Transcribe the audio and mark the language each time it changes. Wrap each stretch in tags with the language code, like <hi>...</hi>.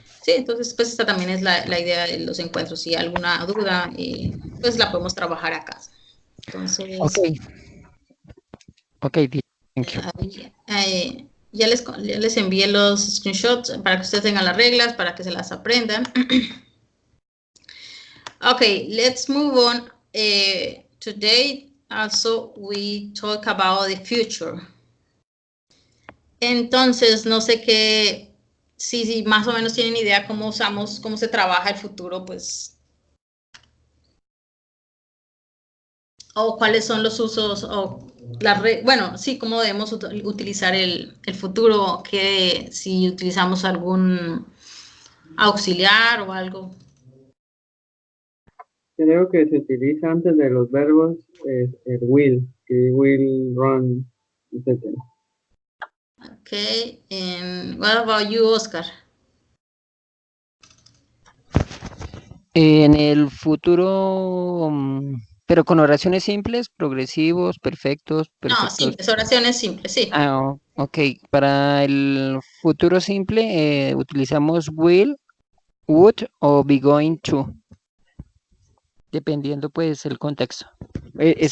<es>Sí, entonces pues esta también es la idea de los encuentros. Si hay alguna duda, pues la podemos trabajar acá. Ok, Entonces,</es> <en>ok, teacher, thank you.</en> <es>ya les envié los screenshots para que ustedes tengan las reglas, para que se las aprendan.</es> <en>Okay, let's move on. Today also we talk about the future.</en> <es>Entonces, no sé si más o menos tienen idea cómo se trabaja el futuro, pues, o cuáles son los usos, o bueno, sí, cómo debemos utilizar el futuro, que si utilizamos algún auxiliar o algo. Creo que se utiliza antes de los verbos el will, que will, run, etc.</es> <en>Okay, and what about you, Oscar?</en> <es>En el futuro, pero con oraciones simples, progresivos, perfectos, No, perfectos. simples, oraciones simples, sí. Ok. Para el futuro simple, utilizamos will, would o be going to, dependiendo pues el contexto. Eso es</es>